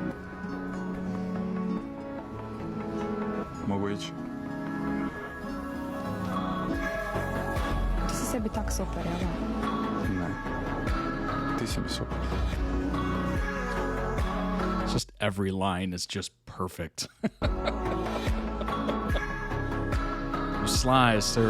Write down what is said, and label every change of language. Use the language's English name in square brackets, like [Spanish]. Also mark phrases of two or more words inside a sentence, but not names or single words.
[Croatian] Mogu ići? Ti si sebi tak super, jel? Ne. Ti si mi super. [English] Just every line is just perfect. You're sly, sir.